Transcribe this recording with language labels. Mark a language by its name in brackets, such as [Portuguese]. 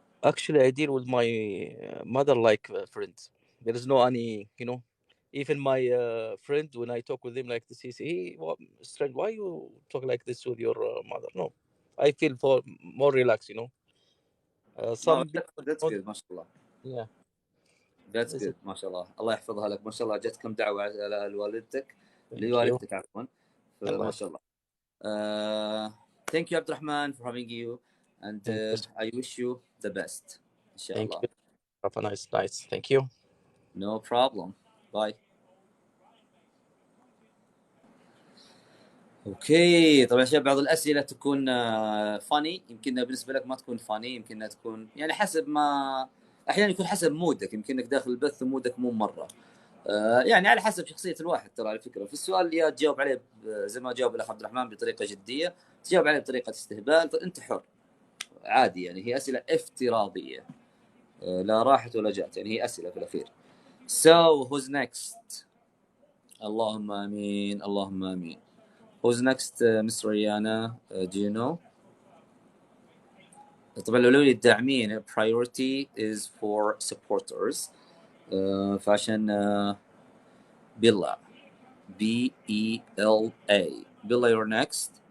[English] actually, I deal with my mother like friends. There is no any, even my friend when I talk with him like this, he say, "Hey, what, strange? Why you talk like this with your mother?" No, I feel for more relaxed. no, Some people, that's good, mashallah. yeah, That's this is, [Arabic] good, ما شاء الله. الله يحفظها لك. ما شاء الله جتكم دعوة على لوالدتك، [English] thank you. [Arabic] لوالدتك عفوا. Allah, فما شاء الله. [English] Uh, thank you, Abdurrahman, for having you, and thank you, I wish you the best. thank Inshallah. you. Have a nice night. Thank you. No problem. Bye. [Arabic] اوكي، طبعا يا شباب بعض الاسئله تكون فاني، يمكن بالنسبه لك ما تكون فاني، يمكن تكون يعني حسب ما احيانا يكون حسب مودك، يمكن انك داخل البث ومودك مو مره يعني على حسب شخصيه الواحد. ترى على فكره في السؤال يا تجاوب عليه زي ما جاوب الاخ عبد الرحمن بطريقه جديه، تجاوب عليه بطريقه استهبال، فانت حر عادي. يعني هي اسئله افتراضيه لا راحت ولا جات، يعني هي اسئله في الاخير. [English] So who's next؟ [Arabic] اللهم امين اللهم امين. [English] Who's next Miss Rihanna? Do you know؟ [Arabic] طبعا قالوا لي الداعمين [English] priority is for supporters. [Arabic] فعشان بيلا BELA بيلا [English] you're next.